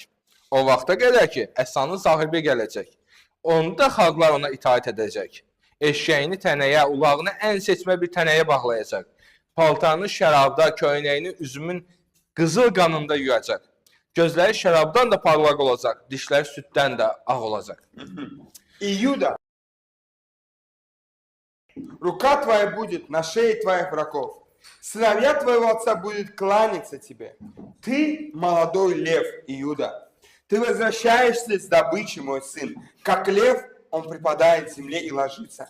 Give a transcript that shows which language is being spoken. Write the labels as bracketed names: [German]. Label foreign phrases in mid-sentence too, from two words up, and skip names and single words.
[Azerbaijani] O vaxta qədər ki, əsanın sahibi gələcək. Onda xalqlar ona itaat edəcək. Eşeğini tənəyə, ulağını ən seçmə bir tənəyə bağlayacaq. Paltarını şərabda, köynəyini üzümün qızıl qanında yuyacaq. Gözləri şərabdan da parlaq olacaq, dişləri süddən də ağ olacaq. [Russian] Иуда, рука твоя будет на шее твоих врагов. Сыновья твоего отца будут кланяться тебе. Ты молодой лев, Иуда. Ты возвращаешься с добычей, мой сын. Как лев, он припадает к земле и ложится.